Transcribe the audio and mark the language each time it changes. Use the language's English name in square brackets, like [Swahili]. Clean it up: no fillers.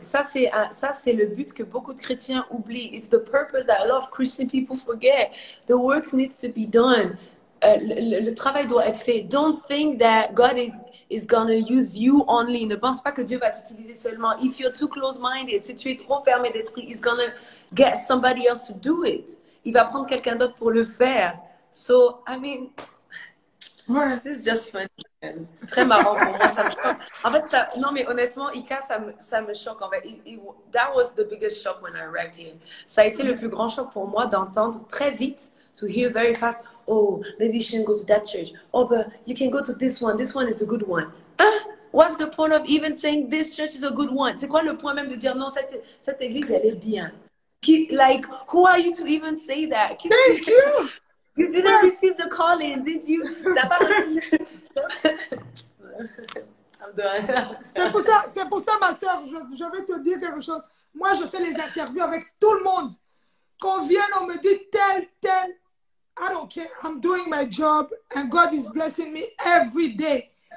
[French] Ça, c'est le but que beaucoup de chrétiens oublient. [English] It's the purpose that a lot of Christian people forget. The work needs to be done. [French] Le travail doit être fait. [English] Don't think that God is going to use you only. [French] Ne pense pas que Dieu va t'utiliser seulement. [English] If you're too close-minded, [French] si tu es trop fermé d'esprit, [English] He's going to get somebody else to do it. [French] Il va prendre quelqu'un d'autre pour le faire. [English] So, I mean, this is just funny. [French] C'est très marrant pour moi. Ça me choque. En fait, non, mais honnêtement, Ika, ça me choque. En fait, [English] that was the biggest shock when I arrived here. [French] Ça a été le plus grand choc pour moi d'entendre très vite, [English] to hear very fast, oh, maybe you shouldn't go to that church. Oh, but you can go to this one. This one is a good one. What's the point of even saying this church is a good one? [French] C'est quoi le point même de dire non, cette église, elle est bien? [English] Like, who are you to even say that? Thank you! You didn't receive the calling, did you? I'm done. [French] C'est pour ça, ma soeur, je vais te dire quelque chose. Moi, je fais les interviews avec tout le monde. Qu'on vienne, on me dit tel. [English] I don't care. I'm doing my job and God is blessing me every day.